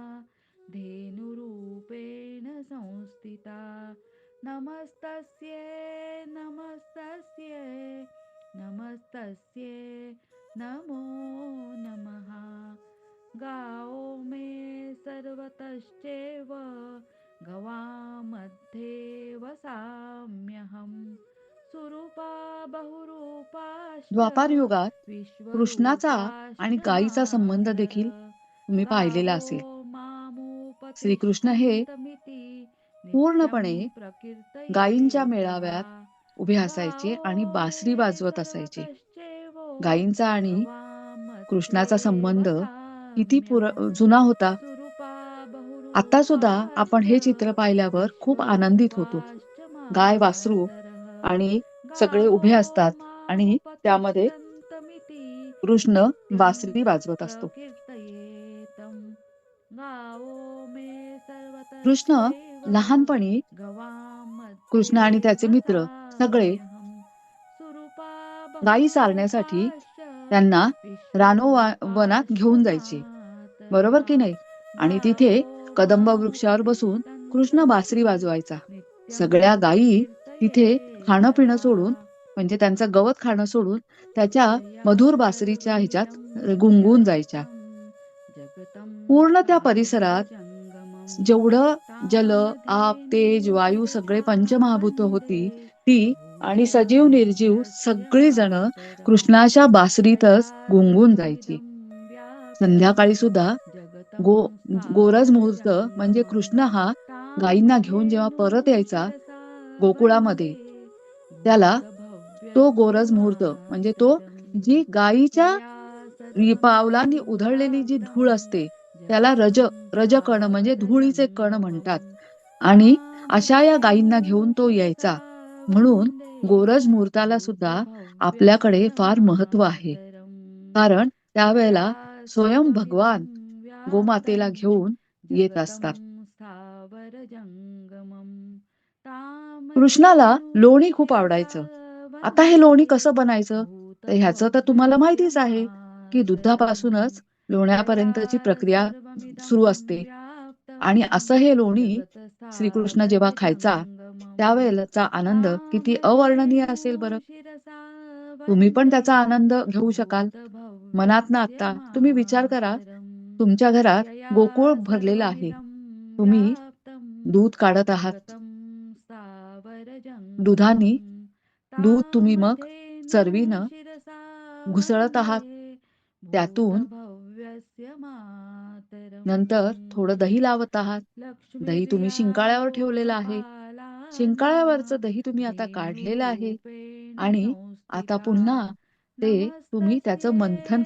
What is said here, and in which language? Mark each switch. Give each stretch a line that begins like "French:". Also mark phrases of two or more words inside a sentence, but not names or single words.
Sanskrit: धेनुरूपेण संस्थिता नमस्तस्यै नमस्तस्यै नमस्तस्यै नमो नमः गाओ मे सर्वतश्चैव गवामध्ये वसाम्यहं सुरूपा बहुरूपाश्च
Marathi: द्वापार युगात कृष्णाचा आणि
Sanskrit: विश्वरूपाश्च
Marathi: गायीचा संबंध देखील
Sanskrit: मातर
Marathi: तुम्ही पाहिलेला
Sanskrit: गावो
Marathi: असेल. श्रीकृष्ण हे
Sanskrit: मामुपतिष्ठन्तमिति नित्यं
Marathi: पूर्णपणे गायींच्या
Sanskrit: प्रकीर्तयेतः
Marathi: मेळाव्यात उभे असायचे
Sanskrit: गावो
Marathi: आणि बासरी
Sanskrit: मे
Marathi: वाजवत असायचे.
Sanskrit: सर्वतश्चैव
Marathi: गायींचा आणि कृष्णाचा
Sanskrit: गवामध्ये
Marathi: संबंध किती
Sanskrit: वसाम्यहम्
Marathi: जुना होता.
Sanskrit: सुरूपा
Marathi: आता सुद्धा आपण
Sanskrit: बहुरूपाश्च
Marathi: हे चित्र पाहिल्यावर खूप आनंदित होतो.
Sanskrit: विश्वरूपाश्च
Marathi: गाय, वासरू
Sanskrit: मातरः
Marathi: आणि सगळे
Sanskrit: गावो
Marathi: उभे असतात आणि त्यामध्ये
Sanskrit: मामुपतिष्ठन्तमिति
Marathi: कृष्ण
Sanskrit: नित्यं
Marathi: बासरी वाजवत असतो.
Sanskrit: प्रकीर्तयेतं गावो मे
Marathi: कृष्ण
Sanskrit: सर्वतश्चैव
Marathi: लहानपणी कृष्ण आणि
Sanskrit: गवामध्ये
Marathi: त्याचे मित्र सगळे
Sanskrit: वसाम्यहम् सुरूपा
Marathi: गायी चारण्यासाठी
Sanskrit: बहुरूपाश्च
Marathi: त्यांना वनात
Sanskrit: विश्वरूपाश्च
Marathi: घेऊन जायचे.
Sanskrit: मातरः
Marathi: बरोबर की नाही? आणि तिथे
Sanskrit: गावो
Marathi: कदंब वृक्षावर बसून कृष्ण बासरी
Sanskrit: मामुपतिष्ठन्तमिति
Marathi: वाजवायचा.
Sanskrit: नित्यं
Marathi: सगळ्या गायी तिथे खाणं
Sanskrit: प्रकीर्तयेतः
Marathi: पिणं सोडून म्हणजे त्यांचं गवत खाणं सोडून त्याच्या
Sanskrit: यया
Marathi: मधुर बासरीच्या
Sanskrit: सर्वमिदं
Marathi: ह्याच्यात गुंगून जायच्या.
Sanskrit: व्याप्तं जगतं
Marathi: पूर्ण त्या परिसरात
Sanskrit: स्थावरजङ्गमं
Marathi: जेवढं जल, आप,
Sanskrit: कामधेनू
Marathi: तेज, वायू सगळे
Sanskrit: शिरसा
Marathi: पंचमहाभूत
Sanskrit: वन्दे
Marathi: होती ती आणि सजीव निर्जीव
Sanskrit: भूतभव्यस्य
Marathi: सगळी जण
Sanskrit: मातरम्
Marathi: कृष्णाच्या
Sanskrit: यया
Marathi: बासरीतच गुंगून जायची.
Sanskrit: सर्वमिदं व्याप्तं
Marathi: संध्याकाळी सुद्धा
Sanskrit: जगतं
Marathi: गो गोरज मुहूर्त म्हणजे
Sanskrit: स्थावरजङ्गमं
Marathi: कृष्ण हा गायींना घेऊन जेव्हा
Sanskrit: कामधेनू
Marathi: परत यायचा
Sanskrit: शिरसा
Marathi: गोकुळामध्ये,
Sanskrit: वन्दे
Marathi: त्याला तो
Sanskrit: भूतभव्यस्य
Marathi: गोरज मुहूर्त म्हणजे तो
Sanskrit: मातरम्
Marathi: जी गायीच्या
Sanskrit: यया सर्वमिदं
Marathi: पावलांनी उधळलेली जी
Sanskrit: व्याप्तं
Marathi: धूळ असते त्याला
Sanskrit: जगतं
Marathi: रजकण म्हणजे धुळीचे कण म्हणतात.
Sanskrit: स्थावरजङ्गमं
Marathi: आणि अशा या
Sanskrit: कामधेनू
Marathi: गायींना घेऊन तो
Sanskrit: शिरसा
Marathi: यायचा. म्हणून
Sanskrit: वन्दे
Marathi: गोरज मुहूर्ताला सुद्धा आपल्याकडे
Sanskrit: भूतभव्यस्य
Marathi: फार महत्व आहे.
Sanskrit: मातरम्
Marathi: कारण
Sanskrit: यया
Marathi: त्यावेळेला स्वयं
Sanskrit: सर्वमिदं
Marathi: भगवान
Sanskrit: व्याप्तं
Marathi: गोमातेला घेऊन येत
Sanskrit: जगतं
Marathi: असतात.
Sanskrit: स्थावरजङ्गमं
Marathi: कृष्णाला
Sanskrit: कामधेनू
Marathi: लोणी खूप
Sanskrit: शिरसा
Marathi: आवडायचं. आता हे
Sanskrit: वन्दे
Marathi: लोणी कसं बनायचं? तर ह्याचं तर तुम्हाला
Sanskrit: भूतभव्यस्य
Marathi: माहितीच आहे की
Sanskrit: मातरम्
Marathi: दुधापासूनच
Sanskrit: यया
Marathi: लोण्यापर्यंतची प्रक्रिया
Sanskrit: सर्वमिदं
Marathi: सुरू असते.
Sanskrit: व्याप्तं
Marathi: आणि असं हे लोणी श्रीकृष्ण जेव्हा खायचा
Sanskrit: जगत्स्थावरजङ्गमं
Marathi: त्यावेळेचा आनंद किती अवर्णनीय
Sanskrit: कामधेनू
Marathi: असेल बरं.
Sanskrit: शिरसा
Marathi: तुम्ही पण
Sanskrit: वन्दे
Marathi: त्याचा आनंद घेऊ शकाल. मनातनं
Sanskrit: भूतभव्यस्य
Marathi: आता तुम्ही विचार करा,
Sanskrit: मातरम्
Marathi: तुमच्या घरात
Sanskrit: यया
Marathi: गोकुळ भरलेलं आहे.
Sanskrit: सर्वमिदं
Marathi: तुम्ही
Sanskrit: व्याप्तं
Marathi: दूध काढत आहात.
Sanskrit: जगतं
Marathi: दुधाने
Sanskrit: स्थावरजङ्गमं
Marathi: दूध तुम्ही मग
Sanskrit: तामधेनु
Marathi: चरवीनं
Sanskrit: शिरसा
Marathi: घुसळत
Sanskrit: वन्दे
Marathi: आहात. त्यातून
Sanskrit: भूतभव्यस्य
Marathi: नंतर
Sanskrit: मातरम्
Marathi: थोडं दही लावत आहात. दही तुम्ही
Sanskrit: लक्ष्मीर्या
Marathi: शिंकाळ्यावर ठेवलेलं आहे.
Sanskrit: लोकपालाना
Marathi: शिंकाळ्यावरचं दही तुम्ही आता काढलेलं आहे
Sanskrit: धेनुरूपेण
Marathi: आणि आता
Sanskrit: संस्थिता
Marathi: पुन्हा ते तुम्ही त्याचं मंथन